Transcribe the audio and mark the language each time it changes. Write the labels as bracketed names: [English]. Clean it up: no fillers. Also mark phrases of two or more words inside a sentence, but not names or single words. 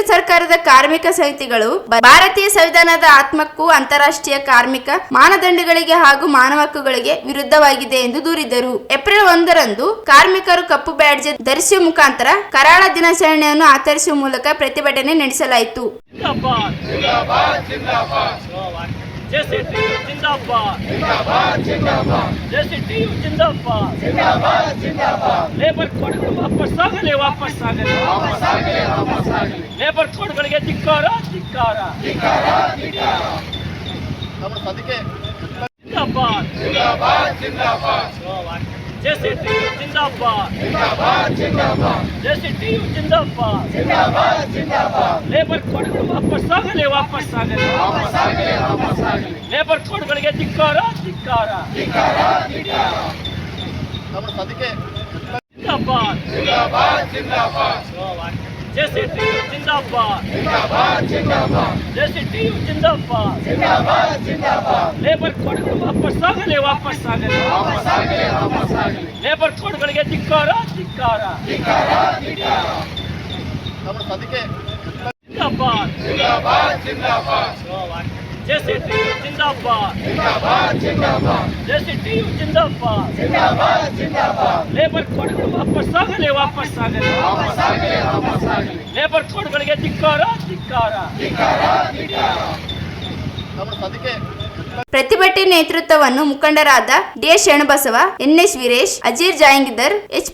[Kannada] ಕೇಂದ್ರ ಸರ್ಕಾರದ ಕಾರ್ಮಿಕ ಸಮಿತಿಗಳು ಭಾರತೀಯ ಸಂವಿಧಾನದ ಆತ್ಮಕ್ಕೂ ಅಂತಾರಾಷ್ಟ್ರೀಯ ಕಾರ್ಮಿಕ ಮಾನದಂಡಗಳಿಗೆ ಹಾಗೂ ಮಾನವ ಹಕ್ಕುಗಳಿಗೆ ವಿರುದ್ಧವಾಗಿದೆ ಎಂದು ದೂರಿದರು. ಏಪ್ರಿಲ್ 1ರಂದು ಕಾರ್ಮಿಕರು ಕಪ್ಪು ಬ್ಯಾಡ್ಜ್ ಧರಿಸುವ ಮುಖಾಂತರ ಕರಾಳ ದಿನಾಚರಣೆಯನ್ನು ಆಚರಿಸುವ ಮೂಲಕ ಪ್ರತಿಭಟನೆ ನಡೆಸಲಾಯಿತು. [Hindi] JCTU जिंदाबाद जिंदाबाद जिंदाबाद JCTU जिंदाबाद जिंदाबाद जिंदाबाद [Kannada] ಲೇಬರ್ ಕೋಡ್ಗಳು ವಾಪಸ್ ಆಗಲಿ ಲೇಬರ್ ಕೋಡ್ಗಳಿಗೆ ಧಿಕ್ಕಾರ ನಮ್ಮ ಸದಕ್ಕೆ [Hindi] जिंदाबाद जिंदाबाद जिंदाबाद JCTU जिंदाबाद जिंदाबाद जिंदाबाद JCTU जिंदाबाद जिंदाबाद जिंदाबाद [Kannada] ಲೇಬರ್ ಕೋಡ್ಗಳು ವಾಪಸ್ ಆಗಲಿ ಲೇಬರ್ ಕೋಡ್ಗಳಿಗೆ ಧಿಕ್ಕಾರ ನಮ್ಮ ಸದಕ್ಕೆ [Hindi] जिंदाबाद जिंदाबाद जिंदाबाद JCTU जिंदाबाद जिंदाबाद जिंदाबाद JCTU जिंदाबाद जिंदाबाद जिंदाबाद [Kannada] ಲೇಬರ್ ಕೋಡ್ಗಳು ವಾಪಸ್ ಆಗಲಿ ಲೇಬರ್ ಕೋಡ್ಗಳಿಗೆ ಧಿಕ್ಕಾರ ನಮ್ಮ ಸದಕ್ಕೆ [Hindi] जिंदाबाद जिंदाबाद जिंदाबाद JCTU जिंदाबाद जिंदाबाद जिंदाबाद JCTU जिंदाबाद जिंदाबाद जिंदाबाद [Kannada] लेबर कोड्ಗಳು ವಾಪಸ್ ಆಗಲಿ ಲೇಬರ್ ಕೋಡ್ಗಳಿಗೆ ಧಿಕ್ಕಾರ ನಮ್ಮ ಸದಕ್ಕೆ ಪ್ರತಿಭಟನೆ ನೇತೃತ್ವವನ್ನು ಮುಖಂಡರಾದ ಡಿ.ಎಸ್. ಶರಣಬಸವ, ಎನ್.ಎಸ್. ವೀರೇಶ್, ಅಜೀರ್ ಜಾಯಿಂಗಿದರ್, ಎಚ್.